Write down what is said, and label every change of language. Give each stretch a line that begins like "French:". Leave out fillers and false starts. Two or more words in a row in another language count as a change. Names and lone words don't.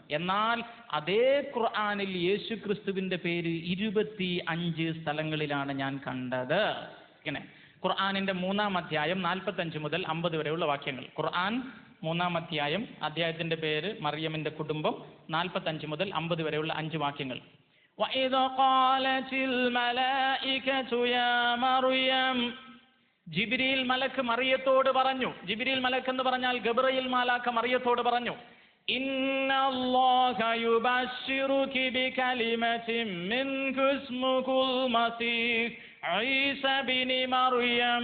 Malayalam: എന്നാൽ അതേ ഖുർആനിൽ യേശു ക്രിസ്തുവിന്റെ പേര് 25 സ്ഥലങ്ങളിലാണ് ഞാൻ കണ്ടത്. ഇങ്ങനെ ഖുർആനിന്റെ 3-ാം അധ്യായം 45 മുതൽ 50 വരെയുള്ള വാക്യങ്ങൾ. ഖുർആൻ 3-ാം അധ്യായം, അധ്യായത്തിന്റെ പേര് മറിയമിന്റെ കുടുംബം, 45 മുതൽ 50 വരെയുള്ള 5 വാക്യങ്ങൾ.
Arabic: وَإِذْ قَالَتِ الْمَلَائِكَةُ يَا مَرْيَمُ
Malayalam: ജിബ്രീൽ മലക്ക് മറിയത്തോട് പറഞ്ഞു. ജിബ്രീൽ മലക്ക് എന്ന് പറഞ്ഞാൽ ഗബ്രയേൽ മാലാഖ മറിയത്തോട് പറഞ്ഞു,
Arabic: إن الله يبشرك بكلمة منه اسمه المسيح عيسى ابن مريم.